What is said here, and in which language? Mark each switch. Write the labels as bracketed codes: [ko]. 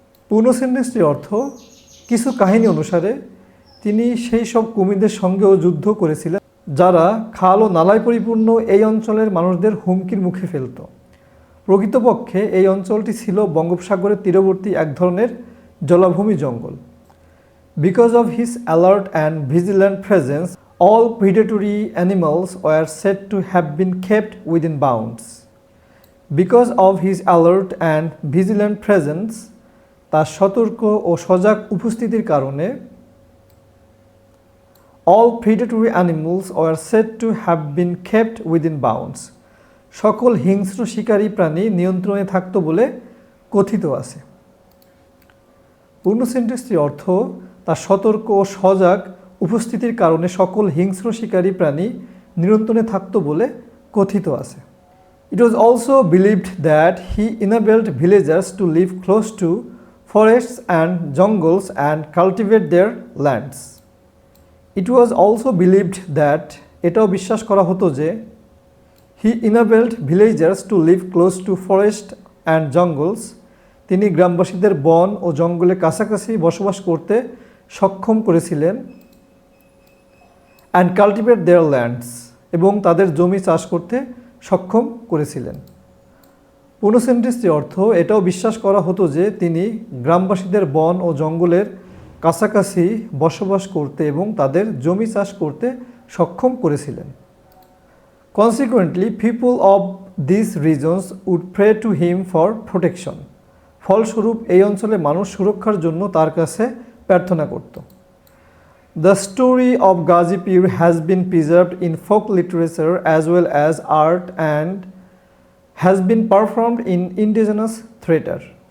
[bn] পূর্ণ সেন্টেন্সটির অর্থ: কিছু কাহিনী অনুসারে তিনি সেই সব কুমিরদের সঙ্গেও যুদ্ধ করেছিলেন যারা খাল ও নালায় পরিপূর্ণ এই অঞ্চলের মানুষদের হুমকির মুখে ফেলত। প্রকৃতপক্ষে এই অঞ্চলটি ছিল বঙ্গোপসাগরের তীরবর্তী এক ধরনের জলাভূমি জঙ্গল। [en] Because of his alert and vigilant presence, all predatory animals were said to have been kept within bounds. Because of his alert and vigilant presence, [bn] তার সতর্ক ও সজাগ উপস্থিতির কারণে, [en] all predatory animals were said to have been kept within bounds. [bn] সকল হিংস্র শিকারী প্রাণী নিয়ন্ত্রণে থাকত বলে কথিত আছে। পূর্ণ সেন্টেন্সটির অর্থ, তার সতর্ক ও সজাগ উপস্থিতির কারণে সকল হিংস্র শিকারী প্রাণী নিয়ন্ত্রণে থাকত বলে কথিত আছে। [en] It was also believed that he enabled villagers to live close to forests and jungles and cultivate their lands. It was also believed that [bn] এটাও বিশ্বাস করা হতো যে [en] he enabled villagers to live close to forests and jungles. [bn] তিনি গ্রামবাসীদের বন ও জঙ্গলের কাছাকাছি বসবাস করতে সক্ষম করেছিলেন [en] and cultivate their lands, [bn] এবং তাদের জমি চাষ করতে সক্ষম করেছিলেন। পূর্ণ সেন্টেন্সটির অর্থ, এটাও বিশ্বাস করা হতো যে তিনি গ্রামবাসীদের বন ও জঙ্গলের কাছাকাছি বসবাস করতে এবং তাদের জমি চাষ করতে সক্ষম করেছিলেন। [en] Consequently, people of these regions would pray to him for protection. [bn] ফলস্বরূপ এই অঞ্চলে মানুষ সুরক্ষার জন্য তার কাছে প্রার্থনা করত। [en] The story of Ghazi Pir has been preserved in folk literature as well as art and has been performed in indigenous theatre.